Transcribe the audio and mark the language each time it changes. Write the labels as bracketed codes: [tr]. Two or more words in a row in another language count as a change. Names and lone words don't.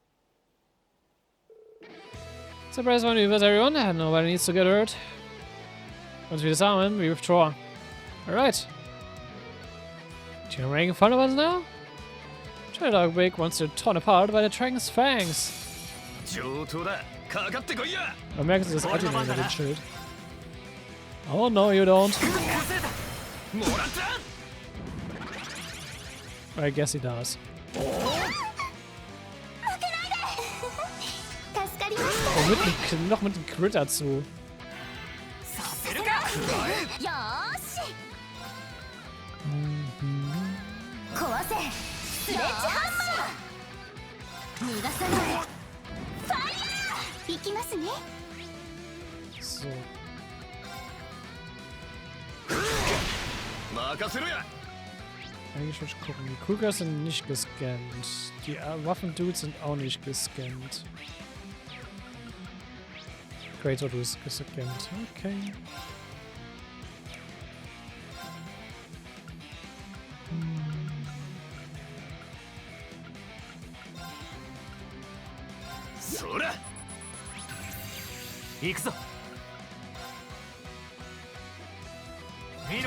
[en] Surprise maneuvers, everyone. Nobody needs to get hurt. Once we disarm him, we withdraw. Alright. You're making fun of us now? Dog Big wants to torn apart by the dragon's fangs. [de] Man merkt das Ultimate mit dem Schild. [en] Oh no, you don't. [ja] 崩れたもらった [en] I guess he does. [ja] 助かりまし [de] Oh, noch mit dem Crit dazu. [ja] させるかた。よーし壊せスレッジハンマー逃がさないファイヤーいきますね [de] So. [ja] 任せろや [de] Eigentlich muss ich gucken. Die Krüger sind nicht gescannt. Die Waffendudes sind auch nicht gescannt. Creator du ist gescannt. Okay. [ja] そら行くぞミノ